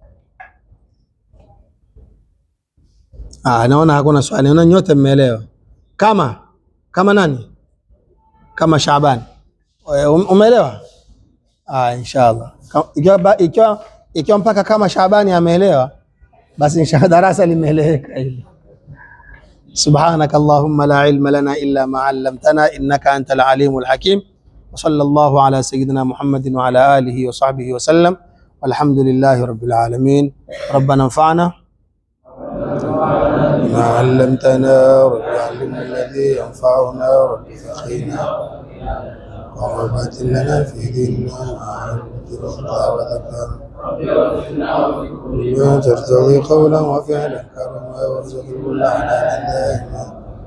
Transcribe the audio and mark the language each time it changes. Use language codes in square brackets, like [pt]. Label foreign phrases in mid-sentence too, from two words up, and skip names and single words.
[sw] Naona hakuna swali. Naona nyote mmeelewa. Kama nani? Kama Shaaban. Umeelewa? Inshallah. Ikiwa mpaka kama Shaabani ameelewa, basi inshallah darasa limeeleweka hili. [ar] سبحانك اللهم لا علم لنا إلا ما علمتنا إنك أنت العليم الحكيم. وصلى الله على سيدنا محمد وعلى آله وصحبه وسلم والحمد لله رب العالمين. ربنا انفعنا ما علمتنا، رب علمنا الذي ينفعنا، رب فقهنا وقربات لنا في ديننا وذكر بما ترتضي قولا وفعلا كرما وارزق كل حلال دائما